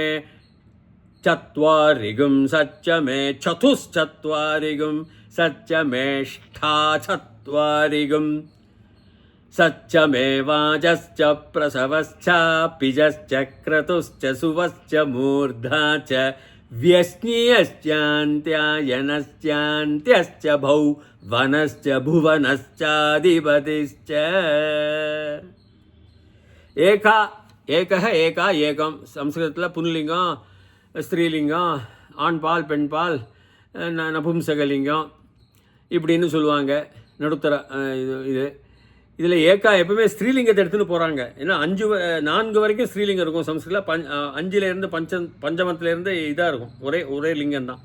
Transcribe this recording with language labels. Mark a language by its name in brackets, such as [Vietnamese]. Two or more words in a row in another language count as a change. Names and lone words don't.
[Sanskrit] चत्वारिगुं सच्च मे चतुश्चत्वारिगुं सच्च मे ष्ठाचत्वारिगुं सच्च मे वाजश्च प्रसवश्च पिजश्च क्रतुश्च सुवश्च मूर्धा च व्यस्नियश्चान्त्यायनश्चान्त्यश्च भौ वनश्च भुवनश्चाधिपतिश्च एकः एका एकं. [Tamil] संस्कृतத்தில் पुल्लिङ्गं ஸ்திரீலிங்கம், ஆண்பால் பெண்பால், நபும்சகலிங்கம் இப்படின்னு சொல்லுவாங்க. நடுத்தர இதில் ஏக்கா எப்பவுமே ஸ்திரீலிங்கத்தை எடுத்துகிட்டு போகிறாங்க. ஏன்னா 4 வரைக்கும் ஸ்திரீலிங்கம் இருக்கும் சம்ஸ்கிருத்தில். 5லேருந்து பஞ்சமத்துலேருந்து இதாக இருக்கும், ஒரே லிங்கம் தான்.